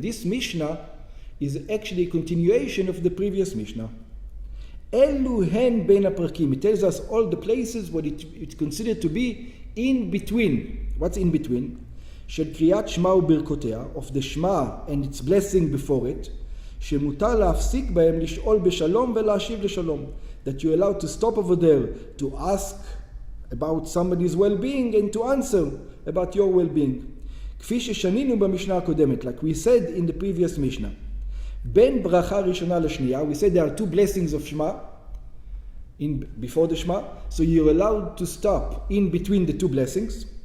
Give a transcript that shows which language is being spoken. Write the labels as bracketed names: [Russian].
[English] This Mishnah is actually a continuation of the previous Mishnah. [Hebrew] Elu hen ben haprakim. [English] It tells us all the places what it's considered to be in between. What's in between? [Hebrew] Shel kriyat Shema uberkotea, [English] of the Shema and its blessing before it. [Hebrew] Shemutar להפסיק בהם לשאול בשלום ולהשיב לשלום. [English] That you're allowed to stop over there to ask about somebody's well-being and to answer about your well-being. [Hebrew] כפי ששנינו במשנה הקודמת, [English] like we said in the previous Mishnah. [Hebrew] בין ברכה ראשונה לשנייה, [English] we said there are two blessings of Shema before the Shema, so you're allowed to stop in between the two blessings.